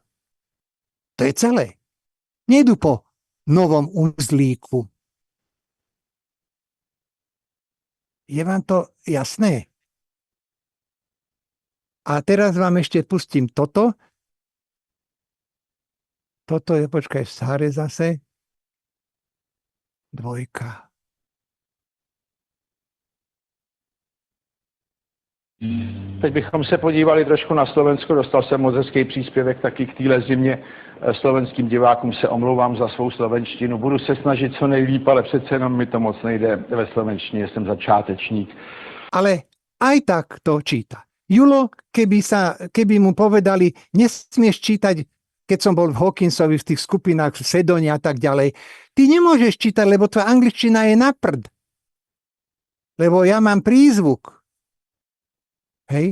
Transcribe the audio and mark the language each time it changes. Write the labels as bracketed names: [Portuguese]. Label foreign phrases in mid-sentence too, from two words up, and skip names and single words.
[Slovak] To je celé. Nejdu po novom uzlíku. Je vám to jasné? A teraz vám ešte pustím toto. Toto je, počkaj, v Sahare zase. 2. [Czech] Teď bychom se podívali trošku na Slovensko. Dostal jsem moc hezký příspěvek taky k téhle zimě. Slovenským divákům se omlouvám za svou slovenštinu. Budu se snažit co nejlíp, ale přece jenom mi to moc nejde ve slovenštině. Jsem začátečník. [Slovak] Ale aj tak to číta. Julo, keby mu povedali, nesmieš čítať, keď som bol v Hawkinsovi v tých skupinách v Sedone a tak ďalej, ty nemôžeš čítať, lebo tvoja angličtina je na prd. Lebo ja mám prízvuk. Hej?